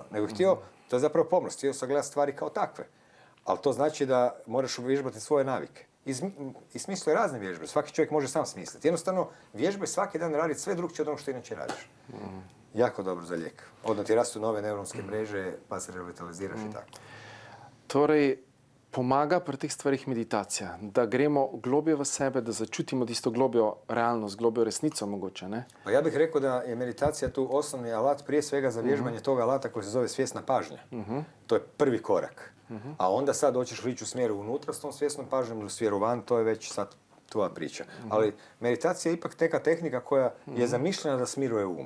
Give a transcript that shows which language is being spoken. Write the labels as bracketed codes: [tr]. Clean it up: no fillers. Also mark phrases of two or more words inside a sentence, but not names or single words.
[hr] Nego je htio, to je zapravo pomnost, htio sagledati stvari kao takve. Ali to znači da moraš uvježbati svoje navike. I smisluje razne vježbe. Svaki čovjek može sam smisliti. Jednostavno, vježbe svaki dan raditi sve drugčije od onog što inače radiš. Jako dobro za lijek. Odmah ti rastu nove neuronske mreže, pa se revitaliziraš i tako. [sl] Torej, pomaga pri teh stvarih meditacija, da gremo globje v sebe, da začutimo tisto globjo realnost, globjo resnico mogoče, ne? [hr] Pa ja bih rekao da je meditacija tu osnovni alat prije svega za vježbanje toga alata koji se zove svjesna pažnja. To je prvi korak. A onda sad hoćeš ići u smjeru unutra s tom svjesnom pažnjom ili u smjeru van, to je već sad tvoja priča. Ali meditacija je ipak neka tehnika koja je zamišljena da smiruje um.